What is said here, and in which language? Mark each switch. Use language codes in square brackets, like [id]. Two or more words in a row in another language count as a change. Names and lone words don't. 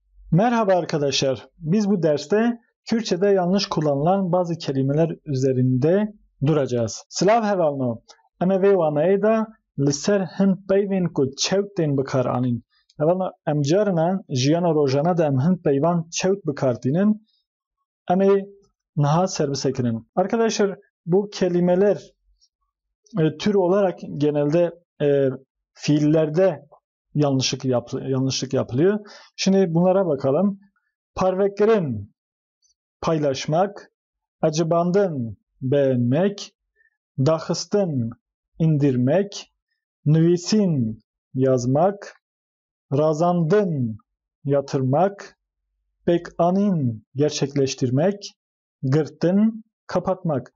[tr] Merhaba arkadaşlar. Biz bu derste Kürtçe'de yanlış kullanılan bazı kelimeler üzerinde duracağız. [ku] Slav hevalno. Em vê wanayê de li ser hin peyvên ku çewt tên bikar anîn. Hevalno em carina jiyana rojana de em hin peyvan çewt bikartînin. Em ê niha serbisekinin. [tr] Arkadaşlar bu kelimeler tür olarak genelde fiillerde yanlışlık yapılıyor. Şimdi bunlara bakalım. Parvekkerin paylaşmak, acıbandın beğenmek, daxistın indirmek, nüvisin yazmak, razandın yatırmak, bekanin gerçekleştirmek, gırtın kapatmak.